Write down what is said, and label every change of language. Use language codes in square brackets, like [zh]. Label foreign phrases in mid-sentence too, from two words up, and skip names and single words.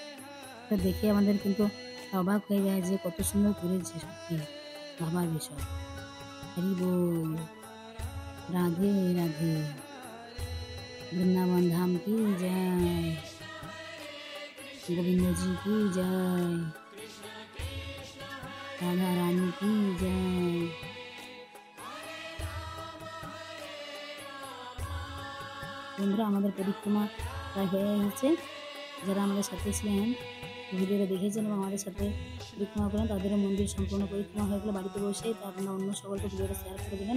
[bn] এটা দেখে আমাদের কিন্তু অবাক হয়ে যায় যে কত সুন্দর করেছে, সত্যি ভাবার বিষয়। হরি বল, রাধে রাধে, বৃন্দাবন ধাম কি জয়, গোবিন্দ [hi] जी की जय, राधा रानी की जय। [bn] বন্ধুরা, আমাদের পরিক্রমা প্রায় হয়ে গেছে। যারা আমাদের সাথে ছিলেন, ভিডিওটা দেখেছেন এবং আমাদের সাথে পরিক্রমা করেন, তাদেরও মন্দির সম্পূর্ণ পরিক্রমা হয়ে গেলে বাড়িতে বসে তা আপনারা অন্য সকলকে ভিডিওটা শেয়ার করে দেবেন।